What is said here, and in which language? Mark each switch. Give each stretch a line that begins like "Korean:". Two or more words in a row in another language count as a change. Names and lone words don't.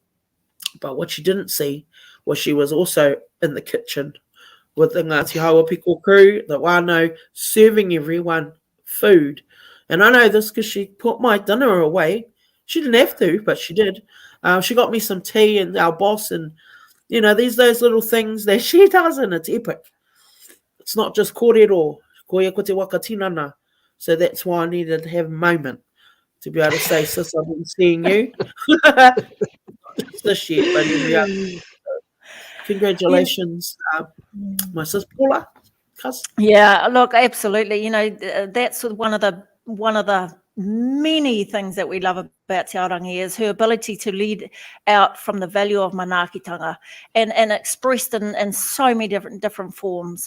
English: But what you didn't see was she was also in the kitchen with the Ngāti Hauapiko crew, the wānau, serving everyone food. And I know this because she put my dinner away. She didn't have to, but she did. She got me some tea and our boss, and, you know, those little things that she does, and it's epic. It's not just kōrero,
Māori: koia ko te waka tinana.
English: So that's why I needed to have a moment to be able to say, sis, I've been seeing you. This year, but every other. Congratulations, my sis Paula. Yeah, look, absolutely. You know, that's one of the many things that we love about Te AORANGI is her ability to lead out from the value of manaakitanga and expressed in so many different forms.